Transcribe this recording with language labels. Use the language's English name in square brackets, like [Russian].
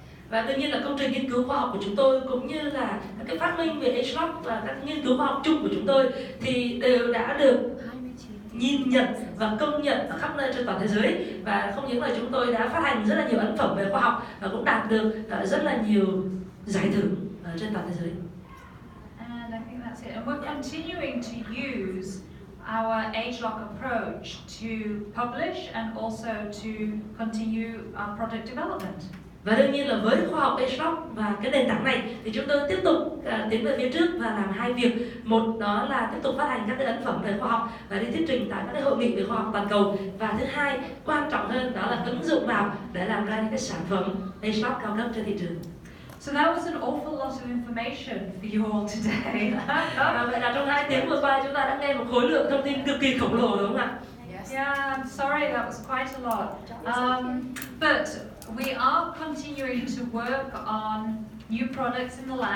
[Vietnamese] Và đương nhiên là công trình nghiên cứu khoa học của chúng tôi cũng như là các cái phát minh về H-Lock và các nghiên cứu khoa học chung của chúng tôi thì đều đã được nhìn nhận và công nhận ở khắp nơi trên toàn thế giới. Và không những là chúng tôi đã phát hành rất là nhiều ấn phẩm về khoa học và cũng đạt được rất là nhiều giải thưởng trên toàn thế giới. [English] And I think that's it. And we're continuing to use our age-lock approach to publish and also to continue our product development. [Vietnamese] Và đương nhiên là với khoa học H-Lock và cái nền tảng này thì chúng tôi tiếp tục tiến về phía trước và làm hai việc. Một đó là tiếp tục phát hành các cái ấn phẩm về khoa học và đi thuyết trình tại các cái hội nghị về khoa học toàn cầu. Và thứ hai, quan trọng hơn đó là ứng dụng vào để làm ra những cái sản phẩm H-Lock cao cấp trên thị trường. [English] So that was an awful lot of information for you all today. [Vietnamese] Vậy là trong 2 tiếng vừa qua chúng ta đã nghe một khối lượng thông tin cực kỳ khổng lồ đúng không ạ? [English] Yeah, I'm sorry, that was quite a lot. But we are continuing to work on new products in the lab.